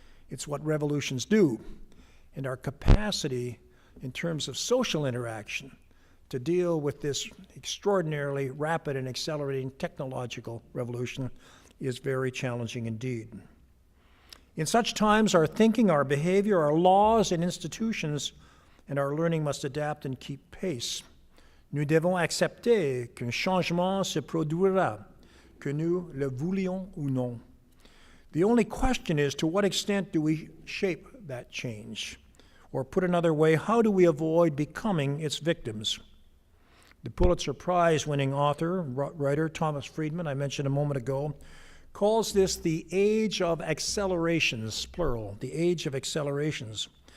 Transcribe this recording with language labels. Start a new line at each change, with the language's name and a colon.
English: It's what revolutions do, and our capacity in terms of social interaction to deal with this extraordinarily rapid and accelerating technological revolution is very challenging indeed. In such times, our thinking, our behavior, our laws and institutions, and our learning must adapt and keep pace.
French: Nous devons accepter qu'un changement se produira, que nous le voulions ou non.
English: The only question is, to what extent do we shape that change? Or put another way, how do we avoid becoming its victims? The Pulitzer Prize-winning author, writer Thomas Friedman, I mentioned a moment ago, calls this the age of accelerations, plural, the age of accelerations.